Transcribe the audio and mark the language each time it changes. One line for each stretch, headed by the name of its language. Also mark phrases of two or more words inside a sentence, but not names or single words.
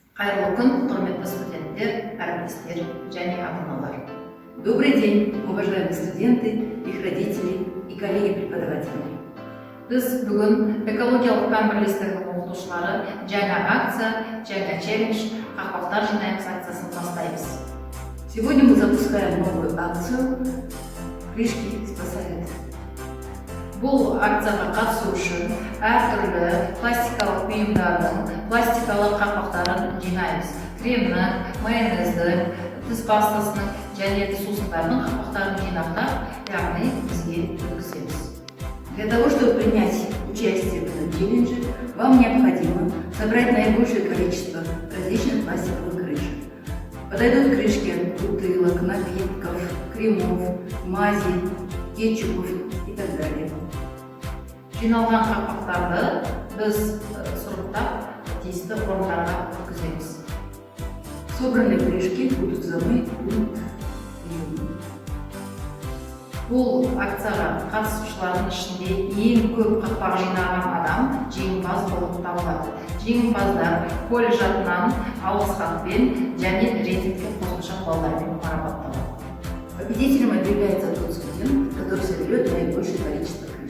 Kazakh: Қайырлы күн, құрметті студенттер, әріптестер және ата-аналар.
Russian: Добрый день, уважаемые студенты, их родители и коллеги-преподаватели.
Kazakh: Біз бүгін экологиялық пән бірлестігінің оқытушылары жаңа акция, жаңа челлендж, қақпақтар жинаймыз акциясын бастаймыз.
Russian: Сегодня мы запускаем новую акцию «Крышки спасают».
Kazakh: Бұл акцияға қатысу үшін әртүрлі пластикалық бұйымдардың пластикалық қақпақтарын жинаймыз. Кремнің, майонездің, тіс пастасының және тіс сусындардың қақпақтарын жинақтап, яғни бізге өткіземіз.
Russian: Для того, чтобы принять участие в этом челлендже, вам необходимо собрать наибольшее количество различных пластиковых крышек. Подойдут крышки от бутылок, напитков, кремов, мазей, кетчупов и так далее.
Kazakh: Жиналған қақпақтарды біз сұрыптап, тиісті орындарға өткіземіз.
Russian: Собранные крышки будут за мной пункт приема.
Kazakh: Бұл акцияға қатысушылардың ішінде ең көп қақпақ жинаған адам жеңімпаз болып табылады. Жеңімпаздар колледж атынан алғыс хатпен және рейтингке қосымша баллдармен марапатталады.
Russian: Победителем объявляется тот студент, который соберет наибольшее количество